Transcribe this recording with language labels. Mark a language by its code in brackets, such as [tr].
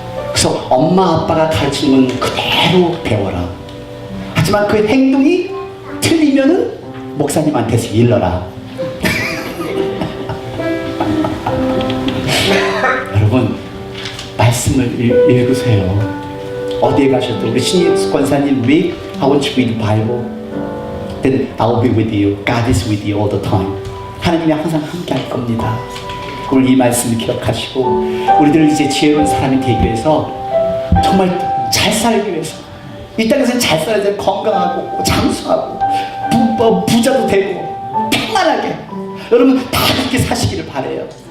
[ko] 그래서 엄마 아빠가 가르치는 건 그대로 배워라. 하지만 그 행동이 틀리면은 목사님한테서 일러라. 여러분, 말씀을 읽으세요. 어디에 가셔도 우리 신입 권사님 [en] read, I want you to read the Bible. Then I will be with you. God is with you all the time. [ko] 하나님이 항상 함께 할 겁니다. 오늘 이 말씀을 기억하시고 우리들 이제 지혜로운 사람이 되기 위해서 정말 잘 살기 위해서 이 땅에서는 잘 살아야 돼. 건강하고 장수하고 부자도 되고 평안하게 여러분 다 그렇게 사시기를 바라요.